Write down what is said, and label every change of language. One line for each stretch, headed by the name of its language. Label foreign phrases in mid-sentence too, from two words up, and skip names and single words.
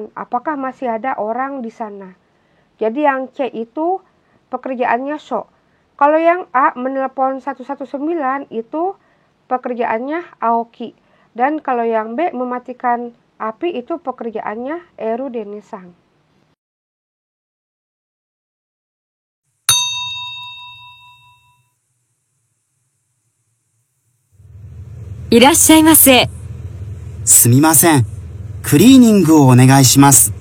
Indonesian: Apakah masih ada orang di sana? Jadi yang C itu pekerjaannya so. Kalau yang A menelpon 119 itu pekerjaannya Aoki. Dan kalau yang B mematikan api itu pekerjaannya Erudene-san.
Japanese: Irashaimase. すみません。クリーニングをお願いします。